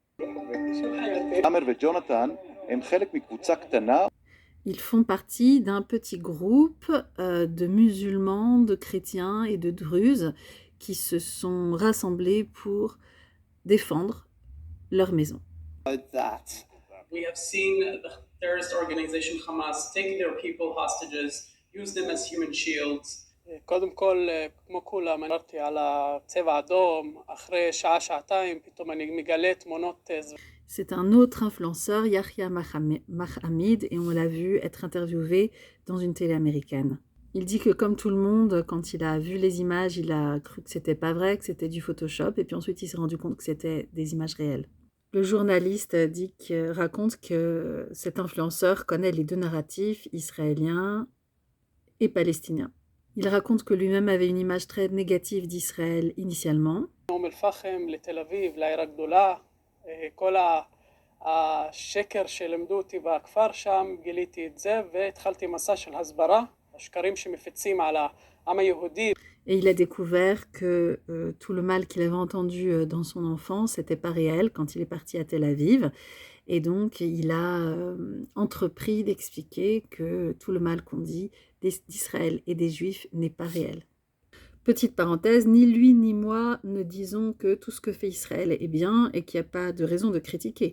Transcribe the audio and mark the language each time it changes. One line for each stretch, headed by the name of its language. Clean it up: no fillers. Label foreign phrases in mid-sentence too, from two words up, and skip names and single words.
French: Ils font partie d'un petit groupe de musulmans, de chrétiens et de druzes qui se sont rassemblés pour défendre leur maison.
English: We have seen the terrorist organization Hamas take their people hostages, use them as human shields.
Hebrew: קודם כל, כמו כולם, אמרתי על הצבע האדום, אחרי שעה-שעתיים, פתאום אני מגלה תמונות.
French: C'est un autre influenceur, Yahya Mahamid, et on l'a vu être interviewé dans une télé américaine. Il dit que comme tout le monde, quand il a vu les images, il a cru que c'était pas vrai, que c'était du Photoshop, et puis ensuite il s'est rendu compte que c'était des images réelles. Le journaliste raconte que cet influenceur connaît les 2 narratifs, israélien et palestinien. Il raconte que lui-même avait une image très négative d'Israël initialement.
Hebrew: השקר שלימדו אותי בכפר שם, גיליתי את זה והתחלתי מסע של הסברה, השקרים שמפיצים על העם היהודי.
French: Et il a découvert que tout le mal qu'il avait entendu dans son enfance n'était pas réel quand il est parti à Tel Aviv. Et donc, il a entrepris d'expliquer que tout le mal qu'on dit d'Israël et des Juifs n'est pas réel. Petite parenthèse, ni lui ni moi ne disons que tout ce que fait Israël est bien et qu'il n'y a pas de raison de critiquer.